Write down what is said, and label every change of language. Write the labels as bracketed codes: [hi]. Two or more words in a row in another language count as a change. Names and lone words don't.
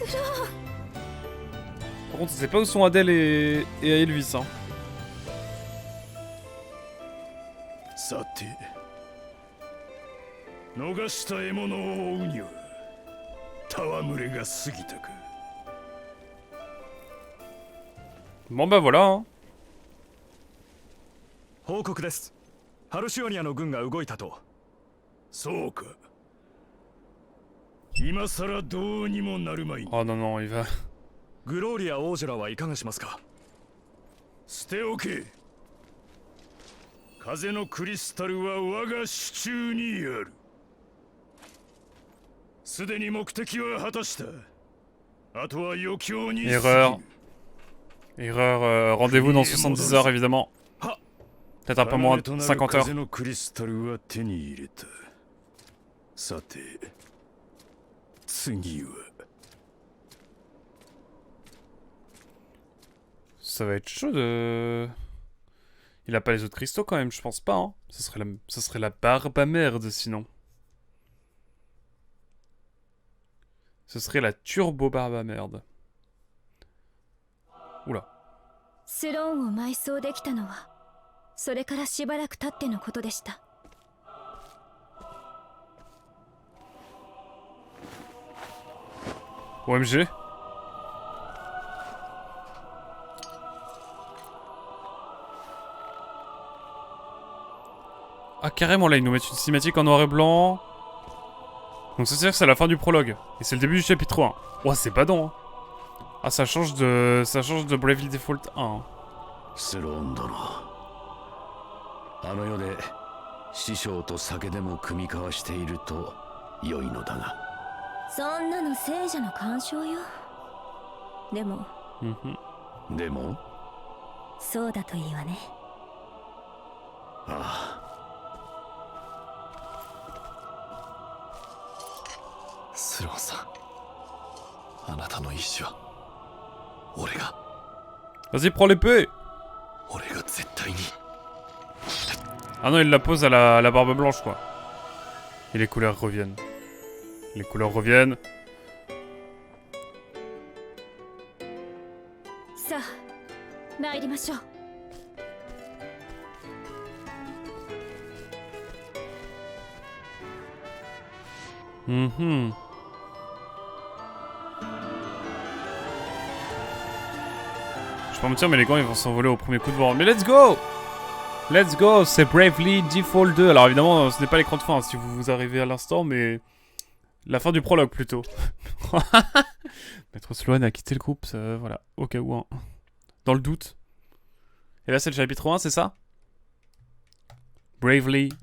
[fr] Par contre, c'est pas où sont Adèle et Elvis hein. [ja] さて、逃した獲物を追うには戯れが過ぎたか。 [fr] Bon bah voilà hein. [ja] 報告です。ハルシオニアの軍が動いたと。そうか。今さらどうにもなるまい。 [fr] Oh non non, il va. [ja] グローリア王女らはいかがしますか。捨ておけ。風のクリスタルは我が手中にある。すでに目的は果たした。あとは余興に。 [fr] Erreur. Erreur, rendez-vous dans 70 heures évidemment. Peut-être un peu moins de 50 heures. [ja] 風のクリスタルは手に入れた。さて、次は。 [fr] Ça va être chaud de... Il a pas les autres cristaux quand même, je pense pas hein. Ça serait la barbe à merde sinon. Ce serait la turbo barbe à merde. Oula. [ja] スローンを埋葬できたのはそれからしばらく経ってのことでした。 [fr] OMG. Ah carrément là ils nous mettent une cinématique en noir et blanc. Donc ça veut dire que c'est la fin du prologue. Et c'est le début du chapitre 1. Ouah c'est pas don hein. Ah ça change de Bravely Default 1 hein. [ja] スローン殿、あの世で師匠と酒でも酌み交わしていると良いのだが。そんなの聖者の干渉よ。でもでもそうだといいわね。ああ。スローンさん、あなたの意志は俺が。 [fr] Vas-y prends l'épée. [ja] 俺が絶対に。 [fr] Ah non, il la pose à la barbe blanche, quoi. Et les couleurs reviennent. Les couleurs reviennent. [ja] さあ参りましょう。 Mhm. [fr] Je peux me dire, mais les gants ils vont s'envoler au premier coup de vent. Mais [en] let's go! Let's go! [fr] C'est Bravely Default 2. Alors évidemment, ce n'est pas l'écran de fin si vous arrivez à l'instant, mais la fin du prologue plutôt. Maître Sloan a quitté le groupe, ça, voilà, au cas où. Hein. Dans le doute. Et là, c'est le chapitre 1, c'est ça?